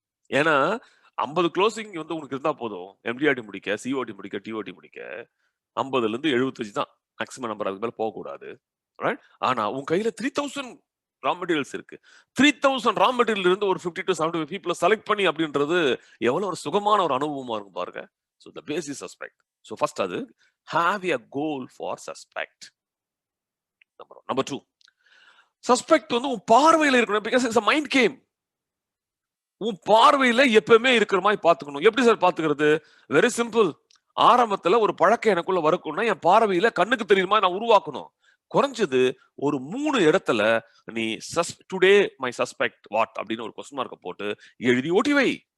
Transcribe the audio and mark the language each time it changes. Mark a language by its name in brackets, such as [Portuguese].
[Tamil] ஏன்னா 50 க்ளோசிங் வந்து உனக்கு இருந்தா போதும். எம்டிஆர்டி முடிக்க, சிஓடி முடிக்க, டிஓடி முடிக்க 50-75 தான் மேக்ஸிமம் நம்பர். அதுக்கு மேல போகக்கூடாது. ஆனா உன் கையில 3000 ரா மெட்டீரியல்ஸ் இருக்கு. 3000 ரா மெட்டீரியல் இருந்து ஒரு 50 to 75 பீப்புளை செலக்ட் பண்ணி அப்படின்றது எவ்வளவு ஒரு சுகமான ஒரு அனுபவமா இருக்கும் பாருங்க. [English] So the base is suspect. So first அது have a goal for suspect. Number 1. Number 2, suspect [Tamil] வந்து உன் பார்வையில இருக்கணும். [English] because it's a mind game. [Tamil] உன் பார்வையில எப்பவுமே இருக்கிற மாதிரி பாத்துக்கணும். எப்படி சார் பாத்துக்கிறது? Very simple. ஆரம்பத்துல ஒரு பழக்கம் எனக்குள்ள வரணும்னா என் பார்வையில கண்ணுக்கு தெரியுற மாதிரி நான் உருவாக்கணும். குறைஞ்சது ஒரு 3 இடத்துல நீ [English] today my suspect what [Tamil] அப்படின்னு ஒரு கொஸ்டின் மார்க்க போட்டு எழுதி ஒட்டி வை.